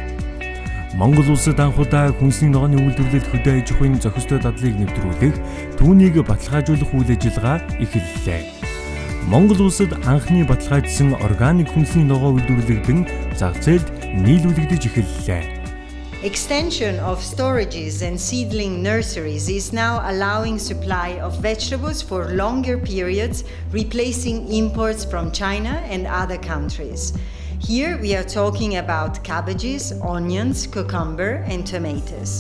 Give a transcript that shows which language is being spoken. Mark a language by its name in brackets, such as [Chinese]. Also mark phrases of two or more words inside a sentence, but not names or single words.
[Mongolian] Монгол улсад анхудаа хүнсний ногооны үйлдвэрлэлд хөдөө аж ахуйн зохистой дадлыг нэвтрүүлэх, түүнийг баталгаажуулах үйл ажиллагаа эхэллээ. Монгол улсад анхны баталгаажсан органик хүнсний ногоо үйлдвэрлэгдэн зах зээлд нийлүүлэгдэж эхэллээ. [English] Extension of storages and seedling nurseries is now allowing supply of vegetables for longer periods, replacing imports from China and other countries. Here we are talking about cabbages, onions, cucumber and tomatoes.